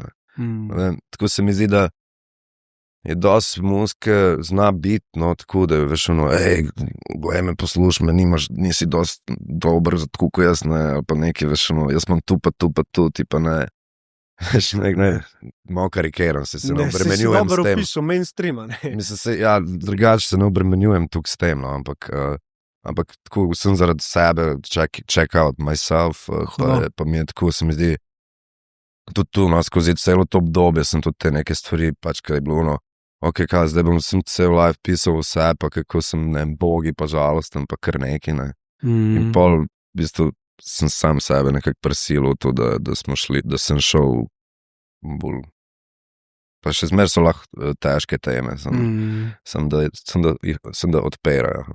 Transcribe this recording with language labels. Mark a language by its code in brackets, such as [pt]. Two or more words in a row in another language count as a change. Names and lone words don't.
[sl] Tako se mi zdi, da je dosti muzike, zna biti, tako da je, veš, glej me, posluš me, nisi dosti dober, tako ko jaz, ne, ali pa nekaj, veš, jaz imam tu, pa ti pa ne, veš, malo karikiram se ne obremenjujem s tem. Ne, si dobro opisal mainstreama, ne. Mislim, ja, drugače se ne obremenjujem tukaj s tem, ampak tako sem zaradi sebe [en] check out myself, [sl] pa mi je tako, se mi zdi, tudi tu, skozi celo to obdobje sem tudi te neke stvari, pač, kaj je bilo, ok, zdaj sem cel live pisal vse, pa kako sem, bogi, pa žalosten, pa kar neki, ne. In pol, v bistvu, sem sam sebe nekako prisilil to, da sem šel bolj, pa še zmer so lahko težke teme, sem da odpirajo.